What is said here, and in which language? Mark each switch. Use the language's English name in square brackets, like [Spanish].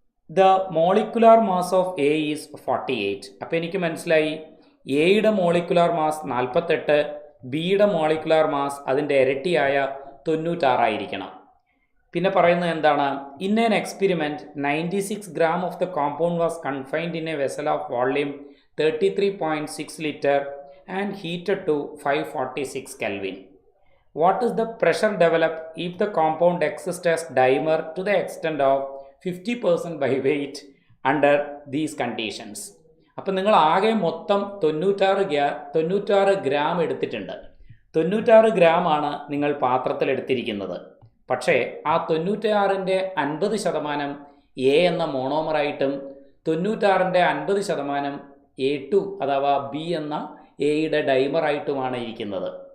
[English] The molecular mass of A is 48. [Malayalam] അപ്പോൾ എനിക്ക് മനസ്സിലായി എയുടെ മോളിക്കുലാർ മാസ് 48, ബിയുടെ മോളിക്കുലാർ മാസ് അതിൻ്റെ ഇരട്ടിയായ 96 ആയിരിക്കണം. പിന്നെ പറയുന്നത് എന്താണ്? [English] In an experiment 96 gram of the compound was confined in a vessel of volume 33.6 litre and heated to 546 Kelvin. What is the pressure developed if the compound exists as dimer to the extent of 50% by weight under these conditions? [Malayalam] അപ്പം നിങ്ങൾ ആകെ മൊത്തം 96 gram എടുത്തിട്ടുണ്ട്. 96 ഗ്രാമാണ് നിങ്ങൾ പാത്രത്തിൽ എടുത്തിരിക്കുന്നത്. പക്ഷേ ആ 96ൻ്റെ 50% എ എന്ന മോണോമറായിട്ടും 96ൻ്റെ 50% A2 അഥവാ ബി എന്ന എയുടെ ഡൈമറായിട്ടുമാണ് ഇരിക്കുന്നത്.